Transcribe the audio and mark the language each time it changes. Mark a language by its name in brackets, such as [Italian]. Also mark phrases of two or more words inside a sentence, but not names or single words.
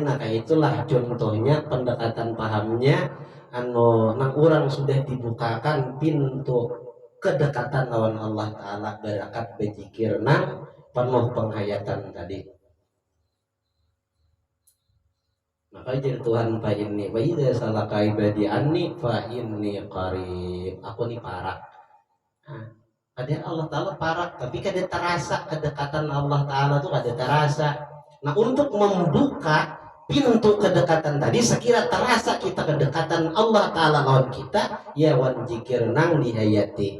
[Banjar] Nah kayak itulah contohnya pendekatan pahamnya nang orang sudah dibukakan pintu kedekatan lawan Allah Ta'ala berakat berzikir nang penuh penghayatan tadi. Maka jadi Tuhan [Arabic] fa inni wa idza salaka ibadi anni fa inni qarib. [Banjar] Aku nih parak. Nah, kadang Allah Ta'ala parak, tapi kadang terasa kedekatan Allah Ta'ala tuh kadang terasa. Nah, untuk membuka pintu kedekatan tadi, sekira terasa kita kedekatan Allah Ta'ala lawan kita, ya wan zikir nang dihayati.